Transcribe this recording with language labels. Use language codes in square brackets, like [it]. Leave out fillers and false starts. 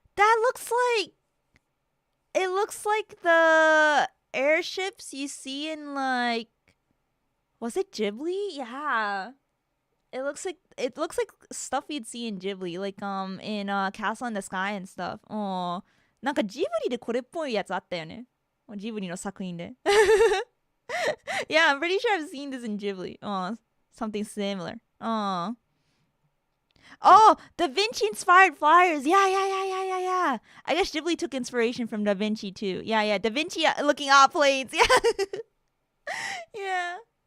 [en] That looks like... It looks like the airships you see in like, was it Ghibli? Yeah. It looks like stuff you'd see in Ghibli, like in Castle in the Sky and stuff. [ja] なんかジブリでこれっぽいやつあったよね。ジブリの作品で。 [en] Yeah, I'm pretty sure I've seen this in Ghibli. Something similar. Oh, Da Vinci inspired flyers. Yeah. I guess Ghibli took inspiration from Da Vinci too. Yeah. Da Vinci looking at planes. Yeah. Yeah.